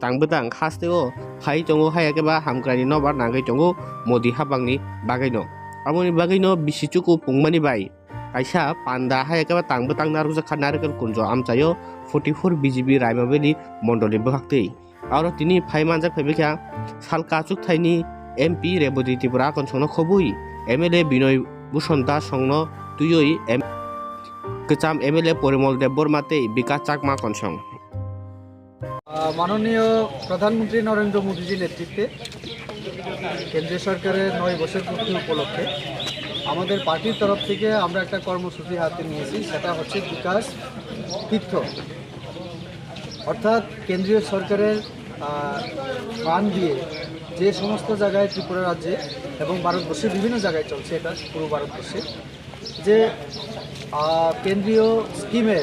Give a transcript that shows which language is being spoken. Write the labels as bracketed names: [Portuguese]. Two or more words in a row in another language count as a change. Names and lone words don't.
[Kok Borok] tangbutang hasteo hai tongo hayakeba hamkraini nobar nangai tongo modi hapangni bagai no amoni bagai no bisichuku pungmani bai kaisa panda hayakeba tangbutang narujak narikal kunjo amchayo 44 BJP Raimabeli Mondoli bhaktei Aro tini phaimanjak phaibekha salkachuk thaini MP Rebodi Tripura konsongno khobui MLA Binoy Bhushan Das songno tuyoi kecham MLA Porimol Dev Bormatei Bikas Chakma konsong [Bangla] মাননীয় প্রধানমন্ত্রী নরেন্দ্র মোদীজির নেতৃত্বে কেন্দ্রীয় সরকারের 9 বছর পূর্তি উপলক্ষে আমাদের পার্টির তরফ থেকে আমরা একটা কর্মসূচি হাতে নিয়েছি সেটা হচ্ছে বিকাশ তীর্থ অর্থাৎ কেন্দ্রীয় সরকারের ফান্ড দিয়ে যে সমস্ত জায়গায় ত্রিপুরা রাজ্যে এবং ভারতবর্ষের বিভিন্ন জায়গায় চলছে এটা পুরো ভারতবর্ষে যে কেন্দ্রীয় স্কিমে